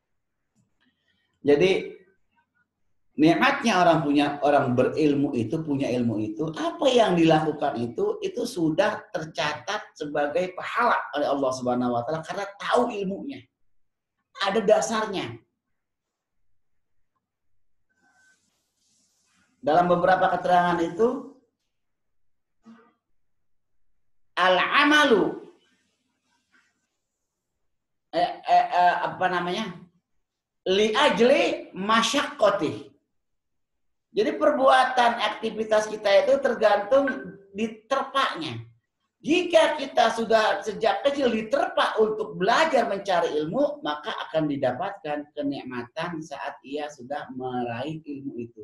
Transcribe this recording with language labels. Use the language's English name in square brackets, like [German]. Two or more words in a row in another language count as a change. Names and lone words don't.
[Indonesian] Jadi nikmatnya orang berilmu itu, punya ilmu itu, apa yang dilakukan itu sudah tercatat sebagai pahala oleh Allah [Arabic] سبحانه وتعالى [Indonesian] karena tahu ilmunya. Ada dasarnya. Dalam beberapa keterangan itu [Arabic] العمل لأجل المشقة. [Indonesian] Jadi perbuatan aktivitas kita itu tergantung diterpaknya. Jika kita sudah sejak kecil diterpa untuk belajar mencari ilmu, maka akan didapatkan kenikmatan saat ia sudah meraih ilmu itu.